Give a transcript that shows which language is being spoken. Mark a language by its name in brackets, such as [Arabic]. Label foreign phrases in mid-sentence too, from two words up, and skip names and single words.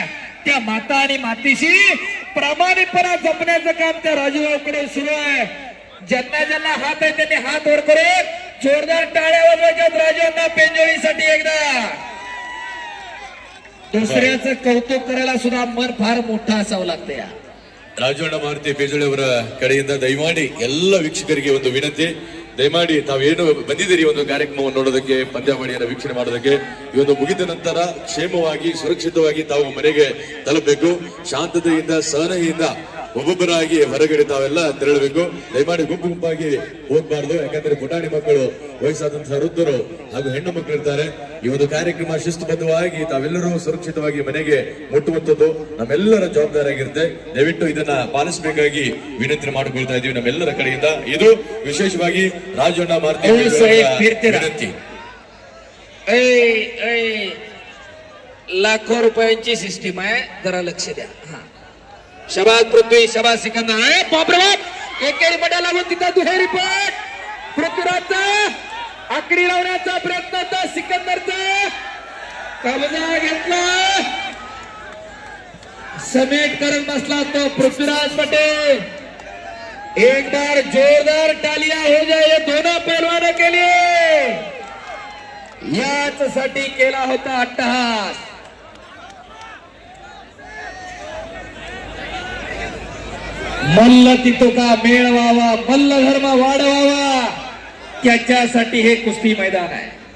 [Marathi] त्या माता आणि मातीशी प्रामाणिकपणा जपण्याचं काम त्या राजूभाऊकडे सुरू आहे. ज्यांना ज्यांना हात आहे त्यांनी हात वर करून जोरदार टाळ्या वाजवायच्यात राजूंना पेंजोळीसाठी. एकदा दुसऱ्याचं कौतुक करायला सुद्धा मन फार मोठं असावं लागतं. या [Kannada] ರಾಜಣ್ಣ ಮಾರುತಿ ಪೇಜೋಳಿ ಅವರ ಕಡೆಯಿಂದ ದಯಮಾಡಿ ಎಲ್ಲ ವೀಕ್ಷಕರಿಗೆ ಒಂದು ವಿನಂತಿ, ದಯಮಾಡಿ ತಾವೇನು ಬಂದಿದ್ದೀರಿ ಒಂದು ಕಾರ್ಯಕ್ರಮವನ್ನು ನೋಡೋದಕ್ಕೆ, ಪಂದ್ಯಾವಳಿಯನ್ನು ವೀಕ್ಷಣೆ ಮಾಡೋದಕ್ಕೆ, ಈ ಒಂದು ಮುಗಿದ ನಂತರ ಕ್ಷೇಮವಾಗಿ ಸುರಕ್ಷಿತವಾಗಿ ತಾವು ಮನೆಗೆ ತಲುಪಬೇಕು. ಶಾಂತತೆಯಿಂದ, ಸಹನೆಯಿಂದ ಒಬ್ಬೊಬ್ಬರಾಗಿ ಹೊರಗಡೆ ತಾವೆಲ್ಲ ತೆರಳಬೇಕು. ದಯಮಾಡಿ ಗುಂಪು ಗುಂಪಾಗಿ ಹೋಗ್ಬಾರ್ದು. ಯಾಕಂದ್ರೆ ಪುಟಾಣಿ ಮಕ್ಕಳು, ವಯಸ್ಸಾದಂತಹ ವೃದ್ಧರು ಹಾಗೂ ಹೆಣ್ಣು ಮಕ್ಕಳು ಇರ್ತಾರೆ. ಈ ಒಂದು ಕಾರ್ಯಕ್ರಮ ಶಿಸ್ತುಬದ್ಧವಾಗಿ ತಾವೆಲ್ಲರೂ ಸುರಕ್ಷಿತವಾಗಿ ಮನೆಗೆ ಮುಟ್ಟುವಂಥದ್ದು ನಮ್ಮೆಲ್ಲರ ಜವಾಬ್ದಾರಿಯಾಗಿರುತ್ತೆ. ದಯವಿಟ್ಟು ಇದನ್ನ ಪಾಲಿಸಬೇಕಾಗಿ ವಿನಂತಿ ಮಾಡಿಕೊಳ್ತಾ ಇದೀವಿ ನಮ್ಮೆಲ್ಲರ ಕಡೆಯಿಂದ. ಇದು ವಿಶೇಷವಾಗಿ ರಾಜಣ್ಣ ಮಾರುತಿ ವಿನಂತಿ. [Marathi] लाखो रुपयांची सिस्टीम आहे, जरा लक्ष द्या. हा शबाज पृथ्वी, शबाज सिकंदर. बापरे बाप, एकेरी पटा लागून तिथं दुहेरी पट. पृथ्वीराजचा आकडी लावण्याचा प्रयत्न होता, सिकंदरचा कब्जा घेतला, समेट करत बसला तो पृथ्वीराज पटेल. [Hindi] एक बार जोरदार तालियां हो जाए दोनों पहलवानों के लिए. [Marathi] याच साठी केला होता अट्टहास. मल्ल तितोका मेळ व्हावा, मल्ल धर्म वाढवावा, त्याच्यासाठी हे कुस्ती मैदान आहे.